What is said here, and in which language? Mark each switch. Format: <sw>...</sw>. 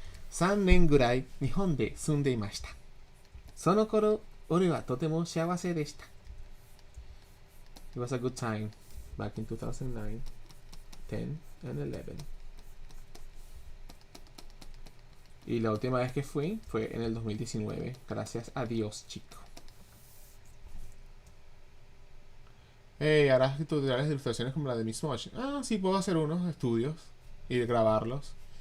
<ja>3年ぐらい日本で住んでいました。その頃、俺はとても幸せでした。</ja> <en>It was a good time back in 2009, 10 and 11.</en> <es>Y la última vez que fui fue en el 2019. Gracias a Dios, chico. Hey, ¿harás tutoriales de ilustraciones como la de Miss Mosh? Sí, puedo hacer unos estudios y grabarlos.</es>